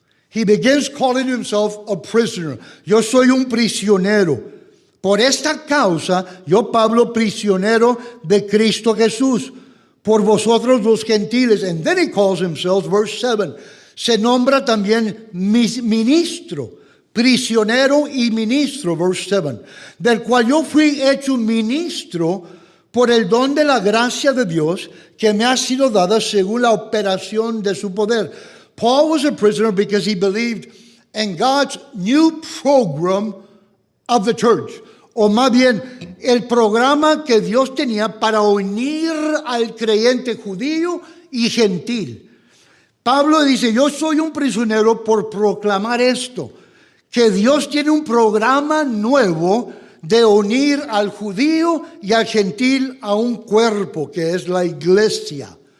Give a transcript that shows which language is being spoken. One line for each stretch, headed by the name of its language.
English: He begins calling himself a prisoner.
Spanish: Yo soy un prisionero. Por esta causa, yo, Pablo, prisionero de Cristo Jesús, por vosotros los gentiles.
English: And then he calls himself, verse 7,
Spanish: se nombra también ministro, prisionero y ministro, verse 7, del cual yo fui hecho ministro por el don de la gracia de Dios que me ha sido dada según la operación de su poder.
English: Paul was a prisoner because he believed in God's new program of the church.
Spanish: O más bien, el programa que Dios tenía para unir al creyente judío y gentil. Pablo dice, yo soy un prisionero por proclamar esto, que Dios tiene un programa nuevo de unir al judío y al gentil a un cuerpo, que es la iglesia.